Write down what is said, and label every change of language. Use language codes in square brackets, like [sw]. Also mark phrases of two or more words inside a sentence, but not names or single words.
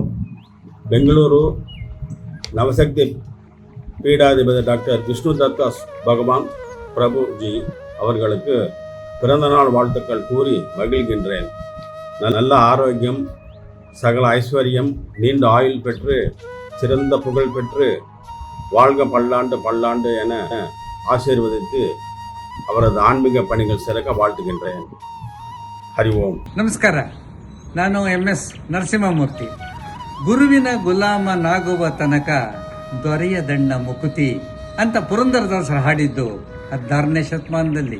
[ta] பெங்களூரு நவசக்தி பீடாதிபதி டாக்டர் விஷ்ணு தத்தா பகவான் பிரபுஜி அவர்களுக்கு பிறந்தநாள் வாழ்த்துக்கள் கூறி மகிழ்கின்றேன். நல்ல ஆரோக்கியம், சகல ஐஸ்வர்யம், நீண்ட ஆயுள் பெற்று சிறந்த புகழ் பெற்று வாழ்க பல்லாண்டு பல்லாண்டு என ஆசீர்வதித்து அவரது ஆன்மீக பணிகள் சிறக்க வாழ்த்துகின்றேன். [sa] ಹರಿ ಓಂ. [kn] ನಮಸ್ಕಾರ. ನಾನು MS ನರಸಿಂಹಮೂರ್ತಿ. ಗುರುವಿನ ಗುಲಾಮನಾಗುವ ತನಕ ದೊರೆಯದಣ್ಣ ಮುಕುತಿ ಅಂತ ಪುರಂದರದಾಸರು ಹಾಡಿದ್ದು 16ನೇ ಶತಮಾನದಲ್ಲಿ.